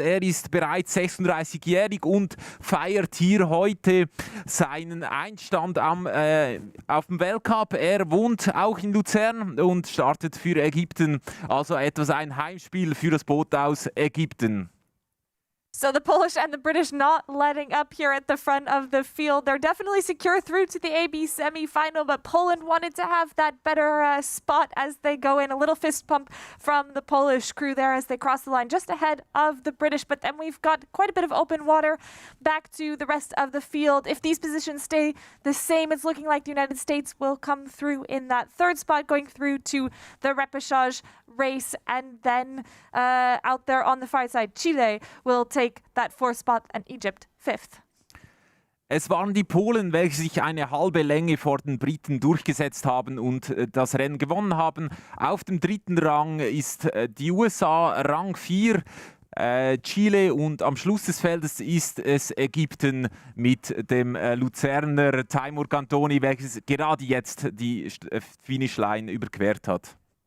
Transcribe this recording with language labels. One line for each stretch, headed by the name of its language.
German: Er ist bereits 36-jährig und feiert hier heute seinen Einstand auf dem Weltcup. Er wohnt auch in Lucerne und startet für Ägypten, also etwas ein Heimspiel für das Boot aus Ägypten.
English: So the Polish and the British not letting up here at the front of the field. They're definitely secure through to the AB semi-final, but Poland wanted to have that better spot as they go in. A little fist pump from the Polish crew there as they cross the line just ahead of the British. But then we've got quite a bit of open water back to the rest of the field. If these positions stay the same, it's looking like the United States will come through in that third spot, going through to the repechage race. And then out there on the far side, Chile will take that 4th spot and Egypt 5th.
German: Es waren die Polen, welche sich eine halbe Länge vor den Briten durchgesetzt haben und das Rennen gewonnen haben. Auf dem 3. Rang ist die USA, Rang 4, Chile und am Schluss des Feldes ist es Ägypten mit dem Luzerner Taimur Kantoni, welches gerade jetzt die Finishline überquert hat.